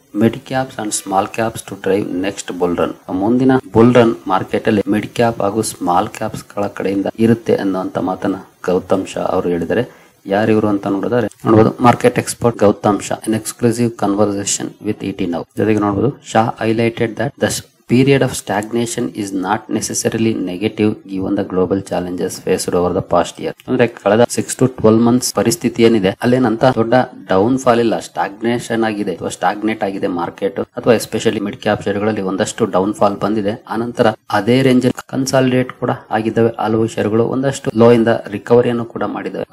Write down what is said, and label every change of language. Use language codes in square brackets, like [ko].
[en] Mid caps and small caps to drive next bull run. [kn] ಮುಂದಿನ bull run market ಅಲ್ಲಿ mid cap ಹಾಗೂ small caps ಗಳ ಕಡೆಯಿಂದ ಇರುತ್ತೆ ಅನ್ನುವಂತ ಮಾತನ್ನ ಗೌತಮ್ ಶಾ ಅವರು ಹೇಳಿದ್ದಾರೆ. ಯಾರಿವರು ಅಂತ ನೋಡಬಹುದು market expert Gautam Shah in exclusive conversation with ET Now. ಜೊತೆಗೆ ನೋಡಬಹುದು [en] Shah highlighted that the period of stagnation is not necessarily negative given the global challenges faced over the past year. [kn] ಅಂದ್ರೆ ಕಳೆದ 6 to 12 months ಪರಿಸ್ಥಿತಿ ಏನಿದೆ ಅಲ್ಲೇನಂತ ದೊಡ್ಡ ಡೌನ್ ಫಾಲ್ ಇಲ್ಲ, stagnation ಆಗಿದೆ ಅಥವಾ ಸ್ಟಾಗ್ನೇಟ್ ಆಗಿದೆ ಮಾರ್ಕೆಟ್, ಅಥವಾ ಎಸ್ಪೆಷಲಿ ಮಿಡ್ ಕ್ಯಾಪ್ ಶೇರ್ಗಳಲ್ಲಿ ಒಂದಷ್ಟು ಡೌನ್ ಫಾಲ್ ಬಂದಿದೆ. ಆನಂತರ ಅದೇ ರೇಂಜ್ ಕನ್ಸಾಲಿಡೇಟ್ ಕೂಡ ಆಗಿದ್ದಾವೆ. ಹಲವು ಶೇರ್ಗಳು ಒಂದಷ್ಟು ಲೋ ಇಂದ ರಿಕವರಿಯನ್ನು ಕೂಡ ಮಾಡಿದ್ದಾವೆ.